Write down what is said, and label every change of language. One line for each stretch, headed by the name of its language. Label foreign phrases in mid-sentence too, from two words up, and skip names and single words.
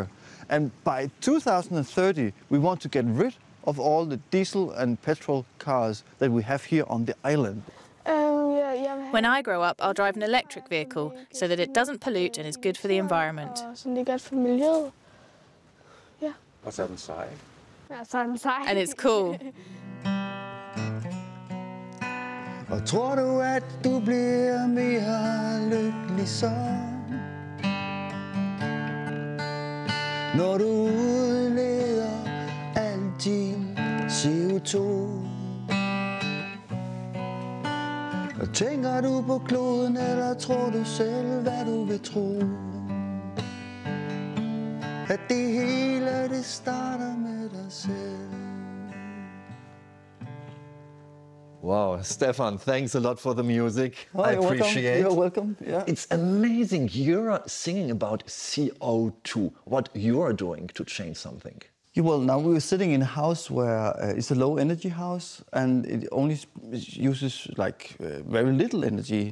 English: And by 2030, we want to get rid of all the diesel and petrol cars that we have here on the island. When I grow up, I'll drive an electric vehicle so that it doesn't pollute and is good for the environment. And it's cool.
Danish: Og tror du, at du bliver mere lykkelig så? Når du udleder al din CO2? Og tænker du på kloden, eller tror du selv, hvad du vil tro? At det hele, det starter med dig selv.
English: Wow, Stefan, thanks a lot for the music. I appreciate it. You're welcome. Yeah. It's amazing. You're singing about CO2, what you're doing to change something. Yeah, well, now we're sitting in a house where it's a low energy house, and it only uses like very little energy.